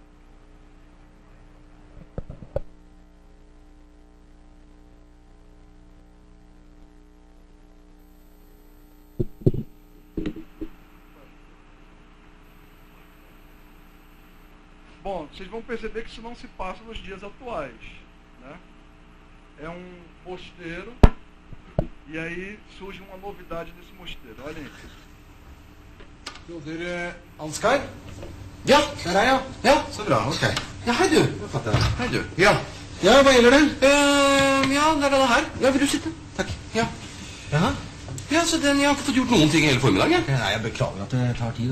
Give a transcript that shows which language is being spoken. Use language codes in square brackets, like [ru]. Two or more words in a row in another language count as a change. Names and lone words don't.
[pt] Bom, vocês vão perceber que isso não se passa nos dias atuais, né? É um mosteiro e aí surge uma novidade desse mosteiro. Olhem aí. [no] Broder Ansgar? Ja, der er jeg. Ja, så bra. Ok. Ja, hei du. Jeg fatter det. Hei du. Ja. Ja, hva gjelder det? Ja, det er denne her. Ja, vil du sitte? Takk. Ja. Jaha? Ja, så jeg har ikke fått gjort noen ting hele formiddagen. Nei, jeg beklager at det tar tid.